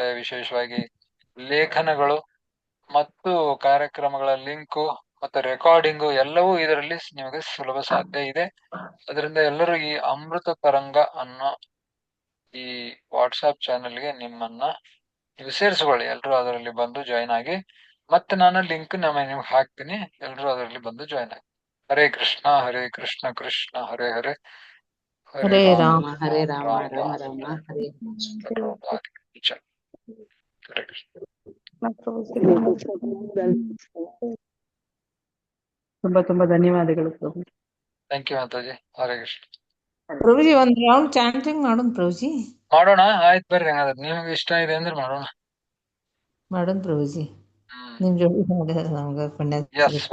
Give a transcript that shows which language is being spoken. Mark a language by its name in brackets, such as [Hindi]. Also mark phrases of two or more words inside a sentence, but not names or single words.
[Kannada] ವಿಶೇಷವಾಗಿ ಲೇಖನಗಳು ಮತ್ತು ಕಾರ್ಯಕ್ರಮಗಳ ಲಿಂಕು ಮತ್ತೆ ರೆಕಾರ್ಡಿಂಗು ಎಲ್ಲವೂ ಇದರಲ್ಲಿ ನಿಮಗೆ ಸುಲಭ ಸಾಧ್ಯ ಇದೆ. ಅದರಿಂದ ಎಲ್ಲರೂ ಈ ಅಮೃತ ತರಂಗ ಅನ್ನೋ ಈ ವಾಟ್ಸ್ಆಪ್ ಚಾನೆಲ್ಗೆ ನಿಮ್ಮನ್ನ ನೀವು ಸೇರಿಸ್ಕೊಳ್ಳಿ. ಎಲ್ರು ಅದರಲ್ಲಿ ಬಂದು ಜಾಯಿನ್ ಆಗಿ. ಮತ್ತೆ ನಾನು ಲಿಂಕ್ ನಿಮ್ಗೆ ಹಾಕ್ತೀನಿ, ಎಲ್ರು ಅದರಲ್ಲಿ ಬಂದು ಜಾಯಿನ್ ಆಗಿ. ಹರೇ ಕೃಷ್ಣ ಕೃಷ್ಣ ಹರೇ ಹರೇ, ಹರೇ ರಾಮ ರಾಮ ರಾಮ ಹರೇ ಹರೇ ಕೃಷ್ಣ. ಪ್ರಭುಜಿ ತುಂಬಾ ಧನ್ಯವಾದಗಳು ಪ್ರಭು. [English] thank you [Kannada] ಮಾತಾಜಿ. ಹರೇ ಕೃಷ್ಣ. ಪ್ರಭುಜಿ ಒಂದ್ [English] round chanting [Kannada] ಮಾಡೋಣ ಪ್ರಭುಜಿ. ಮಾಡೋಣ, ಆಯ್ತು ಬರ್ರಿ. ಹಂಗಾದ್ರೆ ನಿಮ್ಗೆ ಇಷ್ಟ ಇದೆ ಅಂದ್ರೆ ಮಾಡೋಣ. ಪ್ರಭುಜಿ ನಿಮ್ ಜೋಡಿ ಮಾಡಿದ್ರೆ ನಮ್ಗೆ ಪುಣ್ಯ ಸಿಗುತ್ತೆ.